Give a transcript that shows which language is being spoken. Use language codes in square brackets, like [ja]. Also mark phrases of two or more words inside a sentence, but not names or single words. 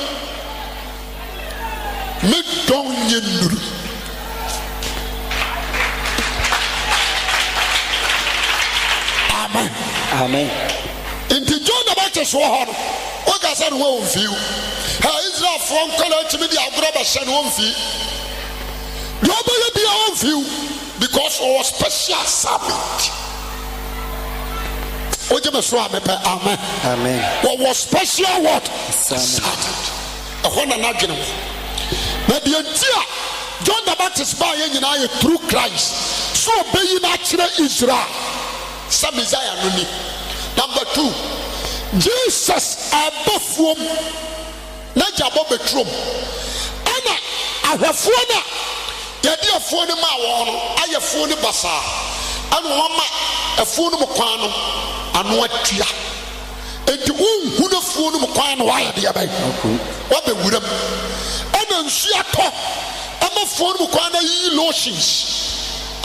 [ak] mu medɔn nyɛ nnuru amen nti John the Baptist wɔ hɔ no wɔkasa ne ho ɔmfiw ha Israelfoɔ nkɔla atumi de agorɔ bɛhyɛ ne ɔmfii deɛ ɔbɛyɛ bia ɔmfiw because ɔwɔ [en] special assignment [ak] wogye me so a mepɛ amen wɔwɔ [en] special what assignment [ak] ɛhɔ na n'adwene wɔ na deɛ nti a John the Baptist baa yɛ nyinaa yɛ through Christ so ɔbɛyi no akyerɛ Israel sɛ Messiah no ni number 2 Jesus abafuom na gyabɔ betrom ɛna ahwɛfoɔ no a yɛde afuo no ma wɔn no ayɛ fuo no basaa ɛna wɔn ma afuo no mu kwan no ano atua enti wonhu no afuo no mu kwan no wayɛ deɛ bɛyɛ wabɛwura mu ɛna nsuo atɔ ɛma afuo no mu kwan no ayiyi lotions